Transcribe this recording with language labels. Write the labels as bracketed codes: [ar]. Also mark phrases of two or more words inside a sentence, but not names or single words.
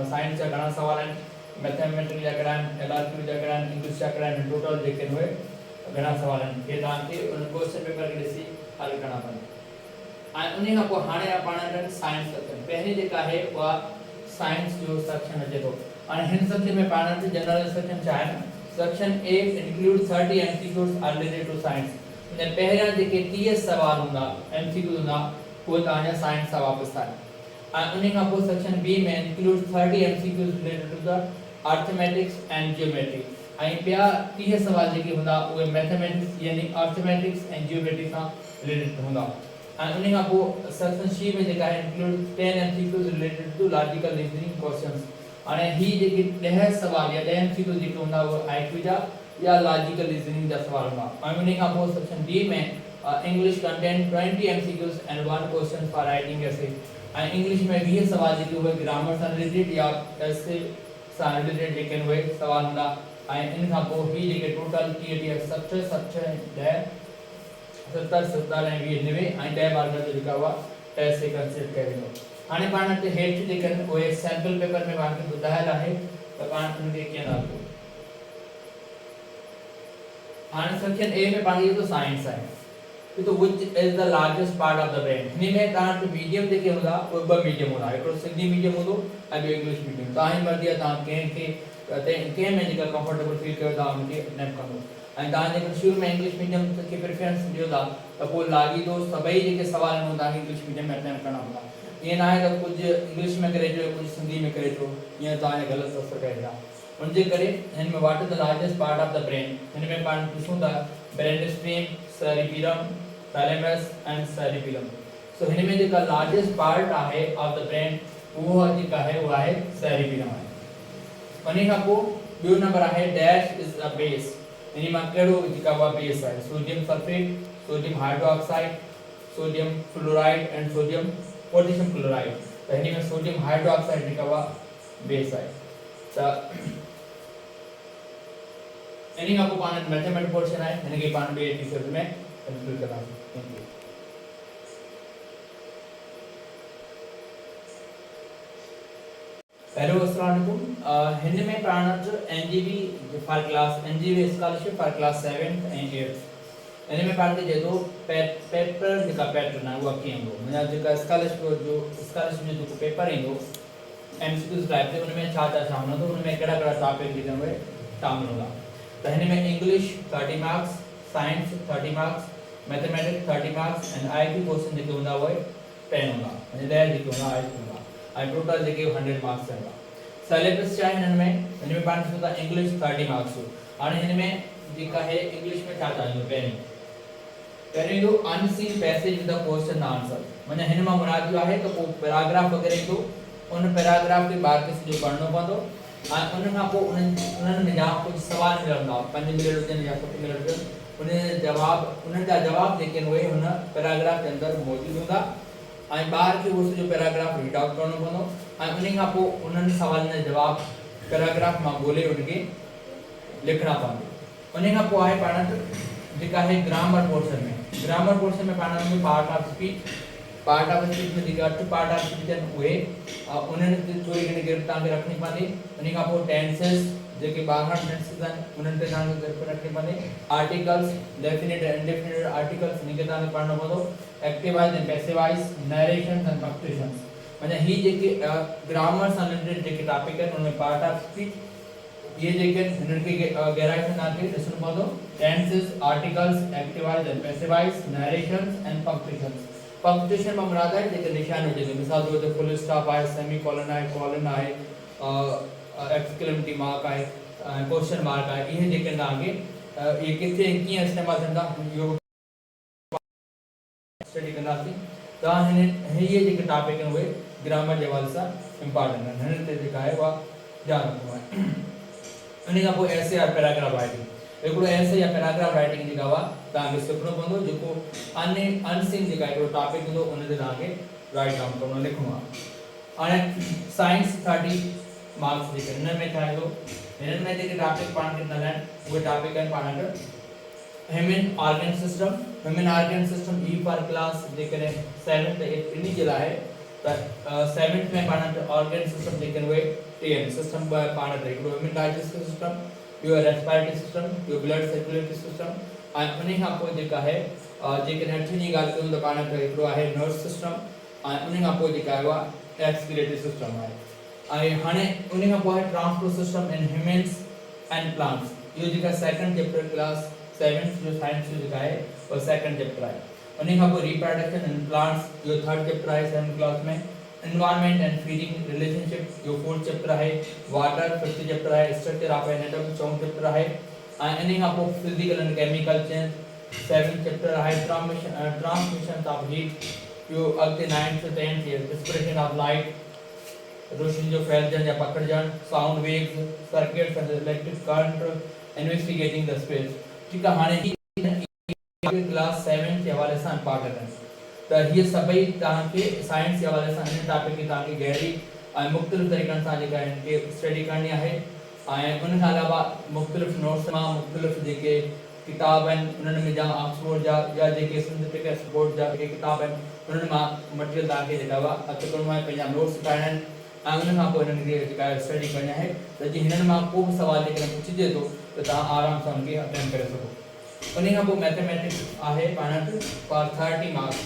[sd] साइंस जा घणा सवाल आहिनि, मैथमेटिक्स जा घणा आहिनि, LRQ जा घणा आहिनि, इंग्लिश जा घणा आहिनि, टोटल जेके आहिनि उहे घणा सवाल आहिनि, इहे तव्हांखे उन [en] question paper [sd] खे ॾिसी हल करणा पवंदा। ऐं उन खां पोइ हाणे पाण वटि [en] science section, [sd] पहिरीं जेका आहे उहा साइंस जो सेक्शन अचे थो। हाणे हिन सेक्शन में पाण वटि [en] general section [sd] छा आहे, [en] Section A include 30 MCQs are related to science. [sd] पहिरियां जेके 30 सवाल हूंदा MCQ हूंदा उहे तव्हांजा साइंस सां वापसि था। ऐं उन खां पोइ [en] Section B में include 30 MCQs related to the arithmetic and geometry। [sd] ऐं ॿिया 30 सवाल जेके हूंदा उहे मैथमेटिक्स यानी अर्थमेटिक्स ऐं जियोमेट्री सां रिलेटेड हूंदा। ऐं उन खां पोइ [en] Section C [sd] में जेका आहे [en] include 10 MCQs related to logical reasoning questions. [sd] हाणे ही जेके 10 सवाल या 10 MCQ जेके हूंदा उहे IQ जा या [en] logical reasoning [sd] जा सवाल हूंदा। ऐं उन खां पोइ [en] Section D में English content 20 MCQs and 1 question for writing essay। [sd] ऐं इंग्लिश में 20 सवाल जेके उहे ग्रामर सां रिलेटेड या एसे सां रिलेटेड जेके उहे सवाल हूंदा। ऐं इन खां पोइ ही जेके टोटल 30 70 70 10 70 70 ऐं 20 90 ऐं 10 मार्क जो जेका उहा टेस्ट से कंसीडर कयो वेंदो। हाणे पाण हिते हेठि जेके आहिनि उहे [en] sample paper [sd] में तव्हांखे ॿुधायल आहे त पाण उनखे कीअं हलंदो। हाणे [en] Section A [sd] में पाण जो साइंस आहे, तो [en] which is the largest part of the brain [sd] हिन में तव्हां वटि मीडियम जेके हूंदा उहे ॿ मीडियम हूंदा हिकिड़ो [en] Sindhi medium [sd] हूंदो ऐं ॿियो [en] English medium [sd] तव्हांजी मर्ज़ी आहे तव्हां कंहिंखे कंहिं में जेका [en] comfortable feel [sd] कयो तव्हां हुनखे अटेम्प्ट कंदो ऐं तव्हां जेकर शुरू में [en] English medium [sd] खे प्रेफरेंस ॾियो था त पोइ लाॻींदो सभई जेके सुवाल आहिनि तव्हांखे [en] English medium [sd] में अटेम्प्ट करणा हूंदा ईअं न आहे त कुझु इंग्लिश में करे अचो कुझु सिंधी में करे अचो ईअं तव्हांजे ग़लति असरु कयो था उनजे करे हिन में [en] what is the largest part of the brain [sd] हिन में पाण ॾिसूं था [en] brain stream cerebellum thalamus and cerebellum so [sd] हिन में जेका [en] largest part [sd] आहे [en] of the brain [sd] उहो जेका आहे उहा आहे सेरिबेलम आहे उन खां पोइ ॿियो नंबर आहे [en] dash is a base [sd] इन मां कहिड़ो जेका उहा बेस आहे [en] sodium sulphate sodium hydroxide sodium fluoride and sodium potassium chloride [sd] त हिन में [en] sodium hydroxide [sd] जेका उहा बेस आहे त इन खां पोइ पाण [en] mathematics portion [sd] आहे हिनखे पाण ॿिए एपिसोड में कंक्लूड कंदासीं [en] thank you hello [ar] السلام عليكم [sd] हिन में पाण वटि [en] NGB for class NGB scholarship for class 7th and 8th [sd] हिन में पाण खे जेको पेपर जेका पैटर्न आहे उहा कीअं हूंदो मुंहिंजा जेका स्कॉलरशिप जो जेको पेपर ईंदो [en] MCQs type [sd] ते उनमें छा हूंदो उनमें कहिड़ा टॉपिक जेके उहे शामिल हूंदा त हिन में [en] English 30 marks science 30 marks mathematics 30 marks and IT question [sd] जेके हूंदा उहे 10 हूंदा माने 10 जेके हूंदा आईटी हूंदा ऐं टोटल जेके [en] 100 marks [sd] हूंदा सिलेबस छा आहे हिन में पाण ॾिसूं था [en] English 30 marks [sd] हाणे हिन में जेका आहे इंग्लिश में छा ईंदो पहिरीं ईंदो [en] unseen passage with the question answer [sd] माने हिन मां मुराद इहो आहे त पोइ पैराग्राफ वग़ैरह ईंदो उन पैराग्राफ खे ॿार खे सॼो पढ़णो पवंदो ऐं उन खां पोइ उन्हनि में जाम कुझु सवाल मिलंदा 5 मिनट हुजनि या 7 मिनट हुजनि उन्हनि जा जवाब जेके आहिनि उहे हुन पैराग्राफ जे अंदरि मौजूदु हूंदा ऐं ॿार खे उहो सॼो पैराग्राफ [en] read out [sd] करणो पवंदो ऐं उन खां पोइ उन्हनि सवालनि जा जवाब पैराग्राफ मां ॻोल्हे उनखे लिखणा पवंदा उन खां पोइ आहे पाण वटि जेका आहे [en] grammar portion [sd] में पाण वटि [en] part of speech [sd] में जेका 8 [en] part of [sd] स्पीच आहिनि उहे उन्हनि ते थोरी घणी गिरफ़ तव्हांखे रखणी पवंदी उन खां पोइ टेंसेस जेके 12 टेंसेस आहिनि उन्हनि ते तव्हांखे गिरफ़ रखणी पवंदी [en] articles definite and indefinite articles [sd] इनखे तव्हांखे पढ़णो पवंदो [en] active voice and passive voice narrations and punctuations [sd] माने ही जेके ग्रामर सां रिलेटेड जेके टॉपिक आहिनि उनमें [en] part of speech [sd] ये जेके हिननि खे गहराई सां तव्हांखे ॾिसणो पवंदो [en] tenses articles active voice and passive voice narrations and punctuations punctuation [sd] में मुराद है जेके निशान हुजे मिसाल तौर ते [en] full stop [sd] आहे सेमीकोलन आहे कोलन आहे [en] exclamatory mark [sd] आहे [en] question mark [sd] आहे इहे जेके तव्हांखे इहे किथे कीअं इस्तेमालु थींदा इहो स्टडी कंदासीं तव्हां इहे जेके टॉपिक आहिनि उहे ग्रामर जे हवाले सां इम्पॉर्टेंट आहिनि हिन ते जेका आहे उहा ध्यानु रखणो आहे उन खां पोइ [en] essay or paragraph writing [sd] हिकिड़ो एसे या [en] paragraph writing [sd] जेका उहा तव्हांखे सिखणो पवंदो जेको अनसीन जेका हिकिड़ो टॉपिक हूंदो उन ते तव्हांखे [en] write down [sd] करणो लिखणो आहे हाणे [en] science 30 marks [sd] जेके हिन में छा ईंदो हिननि में जेके टॉपिक पाण खे ॾिनल आहिनि उहे टॉपिक आहिनि पाण वटि [en] human organ system e for class [sd] जेकॾहिं 7th 8th इन जे लाइ त 7th में पाण वटि [en] organ system [sd] जेके उहे 10 सिस्टम पाण वटि हिकिड़ो [en] human digestive system [sd] ॿियो [en] respiratory system [sd] ॿियो [en] blood circulatory system [sd] ऐं उन खां पोइ जेका आहे जेकॾहिं 8th जी ॻाल्हि कयूं त पाण वटि हिकिड़ो आहे [en] nerve system [sd] ऐं उन खां पोइ जेका आहे उहा [en] excretory system [sd] आहे ऐं हाणे उन खां पोइ आहे [en] transport system in humans and plants [sd] इहो जेका 2nd चैप्टर क्लास 7th जो साइंस जो जेका आहे उहा 2nd चैप्टर आहे उन खां पोइ [en] reproduction in plants [sd] इहो 3rd चैप्टर आहे 7th क्लास में [en] environment and feeding relationship [sd] जो 4th चैप्टर आहे वाटर 5th चैप्टर आहे [en] structure of atom [sd] 4th चैप्टर आहे ऐं इन खां पोइ [en] physical and chemical change [sd] 7th चैप्टर आहे [en] transmission of heat [sd] जो अॻिते 9th to 10th [en] dispersion of light [sd] रोशनी जो फैलजण या पकड़जण [en] sound waves circuits and electric current investigating the space [sd] ठीक आहे हाणे क्लास 7 जे हवाले सां इम्पॉर्टेंट आहे त हीअ सभई तव्हांखे साइंस जे हवाले सां इन टॉपिक खे तव्हांखे गहरी ऐं मुख़्तलिफ़ तरीक़नि सां जेका आहिनि के स्टडी करणी आहे ऐं उन खां अलावा मुख़्तलिफ़ नोट्स मां मुख़्तलिफ़ जेके किताब आहिनि उन्हनि में जा ऑक्सफोर्ड जा या जेके [en] synthetic export [sd] जा जेके किताब आहिनि उन्हनि मां मटीरियल तव्हांखे जेका उहा हथु करणो आहे पंहिंजा नोट्स ठाहिणा आहिनि ऐं उन खां पोइ हिननि खे जेका स्टडी करणी आहे त जीअं हिननि मां को बि सवाल जेकॾहिं पुछिजे थो त तव्हां आराम सां हुनखे अटेंड करे सघो उन्हीं खां पोइ मैथमेटिक्स आहे पाण वटि [en] for 30 marks.